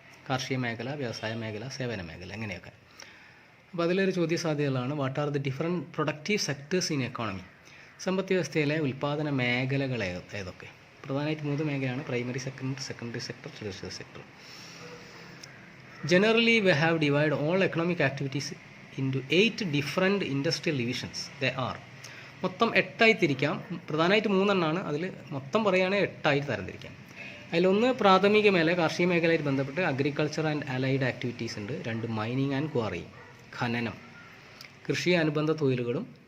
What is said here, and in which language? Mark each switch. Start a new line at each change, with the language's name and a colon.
Malayalam: കാർഷിക മേഖല, വ്യവസായ മേഖല, സേവന മേഖല, എങ്ങനെയൊക്കെ. അപ്പോൾ അതിലൊരു ചോദ്യ സാധ്യതകളാണ്:
English: What are the different productive sectors in economy?
Malayalam: സമ്പദ് വ്യവസ്ഥയിലെ ഉൽപ്പാദന മേഖലകൾ ഏതൊക്കെ? പ്രധാനമായിട്ട് 3 മേഖലയാണ്: primary secondary sector, tertiary sector.
English: Generally, we have divided all economic activities into 8 different industrial divisions. They are
Malayalam: മൊത്തം 8 തിരിക്കാം. പ്രധാനമായിട്ട് 3 അതിൽ മൊത്തം പറയുകയാണെങ്കിൽ 8 തരംതിരിക്കാം. അതിലൊന്ന് പ്രാഥമിക മേഖല, കാർഷിക മേഖലയായിട്ട് ബന്ധപ്പെട്ട്
English: agriculture and allied activities
Malayalam: ഉണ്ട്. 2 മൈനിങ് ആൻഡ് ക്വാറി, ഖനനം, കൃഷി അനുബന്ധ തൊഴിലുകളും.